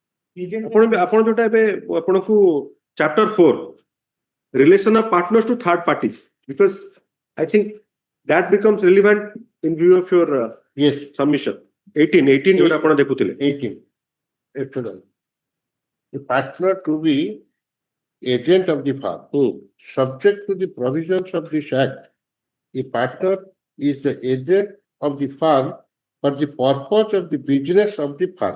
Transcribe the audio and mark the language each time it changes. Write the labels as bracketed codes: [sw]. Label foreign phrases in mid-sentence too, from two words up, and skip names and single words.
[or] ଆପଣ ଯୋଉଟା ଏବେ ଆପଣଙ୍କୁ [en] chapter 4 relation of partners to third parties, because I think that becomes relevant in view of your yes [or] submission. 18 ଯୋଉଟା ଆପଣ ଦେଖୁଥିଲେ [en] 18 actually the partner to be agent of the firm subject to the provisions of this act. A partner is the agent of the firm for the purpose of the business of the firm.